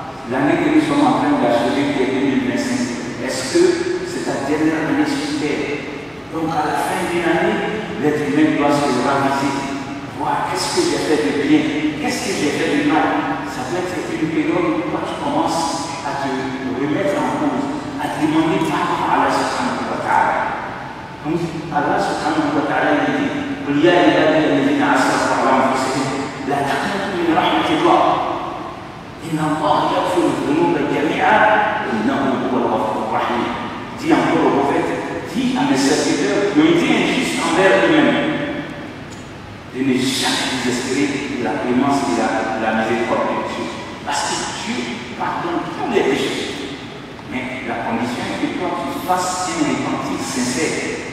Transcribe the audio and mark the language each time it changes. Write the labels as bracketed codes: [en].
[fr] L'année que nous sommes en train d'achever, qui est 2025, est-ce que c'est ta dernière année sur Terre? Donc à la fin d'une année, l'être humain doit se raviser. Voir qu'est-ce que j'ai fait de bien, qu'est-ce que j'ai fait de mal. Ça peut être une période où toi tu commences à te remettre en cause, à te demander pardon à Allah subhanahu wa ta'ala. [ar] Donc Allah subhanahu wa ta'ala dit قل يا عبادي الذين اسرفوا على انفسهم لا تقنطوا من رحمة الله إن الله يغفر الذنوب جميعا إنه هو الغفور الرحيم. [fr] Dit encore au prophète, dit à mes serviteurs qui ont été injustes envers eux-mêmes de ne jamais désespérer de la clémence et de la miséricorde de Dieu. Parce que Dieu pardonne tous les péchés. Mais la condition est que toi tu fasses un repentir sincère.